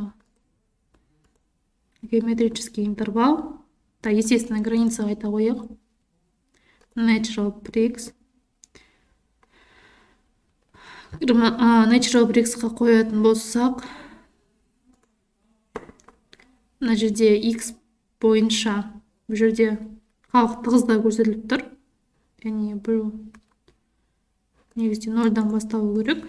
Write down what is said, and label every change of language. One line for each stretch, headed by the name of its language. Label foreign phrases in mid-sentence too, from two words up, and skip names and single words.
Russian: Геометрический интервал. Так, естественная граница
Kazakh: айта қояйық.
English: Natural breaks. Natural breaksқа
Kazakh: қоятын болсақ, мына жерде x бойынша бұл жерде халық тығызда көрсетіліп тұр. Яғни бұл негізде 0-дан басталу керек.